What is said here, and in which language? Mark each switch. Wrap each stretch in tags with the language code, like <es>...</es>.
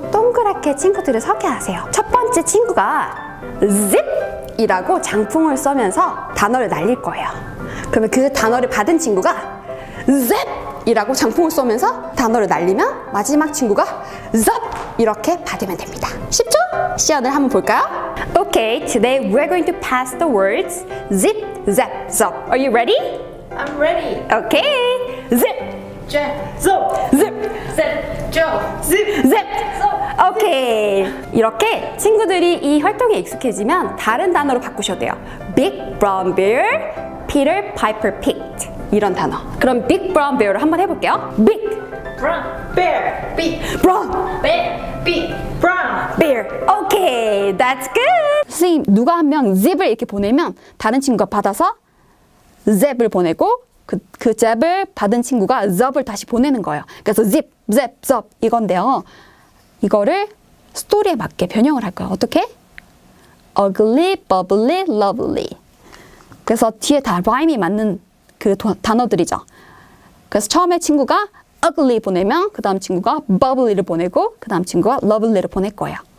<ko>동그랗게 친구들을 서게 하세요. 첫 번째 친구가 zip이라고 장풍을 쏘면서 단어를 날릴 거예요. 그러면 그 단어를 받은 친구가 zap이라고 장풍을 쏘면서 단어를 날리면 마지막 친구가 zop 이렇게 받으면 됩니다. 쉽죠? 시연을 한번 볼까요?</ko> <en>Okay, today we're going to pass the words zip, zap, zop. Are you ready? I'm ready. Okay, zip, Zap, zop, zip, zap, zop, zip, zip. zop. 오케이.</en> <ko>이렇게 친구들이 이 활동에 익숙해지면 다른 단어로 바꾸셔도 돼요.</ko> <en>Big brown bear, Peter Piper picked.</en> <ko>이런 단어. 그럼 Big brown bear를 한번 해볼게요.</ko> <en>Big Brown bear, big brown bear, big brown. bear. 오케이, that's good.</en> <ko>선생님, 누가 한 명 zip을 이렇게 보내면 다른 친구가 받아서 zap을 보내고 그 zap을 받은 친구가 zop을 다시 보내는 거예요. 그래서 zip, zap, zop 이건데요. 이거를 스토리에 맞게 변형을 할 거예요. 어떻게? ugly, bubbly, lovely. 그래서 뒤에 다 라임이 맞는 그 단어들이죠. 그래서 처음에 친구가 ugly 보내면 그 다음 친구가 bubbly를 보내고 그 다음 친구가 lovely를 보낼 거예요.</ko>